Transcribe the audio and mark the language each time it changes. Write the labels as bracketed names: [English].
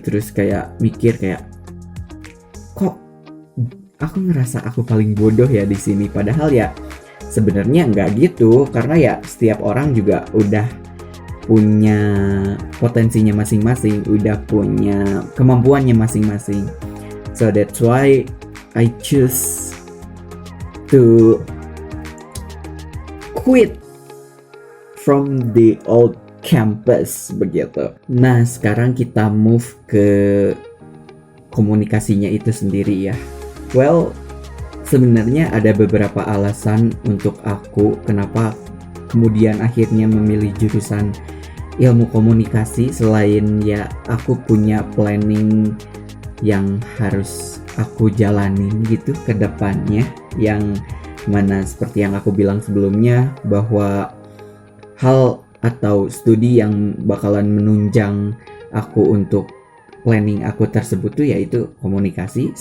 [Indonesian] Terus kayak mikir kayak kok aku ngerasa aku paling bodoh ya di sini. Padahal ya sebenarnya nggak gitu, karena ya setiap orang juga udah punya potensinya masing-masing, udah punya kemampuannya masing-masing. [English] So that's why I choose to quit from the old campus [Indonesian] begitu. Nah, sekarang kita move ke komunikasinya itu sendiri ya. Well, sebenarnya ada beberapa alasan untuk aku kenapa kemudian akhirnya memilih jurusan ilmu komunikasi, selain ya aku punya planning yang harus aku jalanin gitu ke depannya, yang mana seperti yang aku bilang sebelumnya bahwa hal atau studi yang bakalan menunjang aku untuk planning aku tersebut tuh yaitu komunikasi.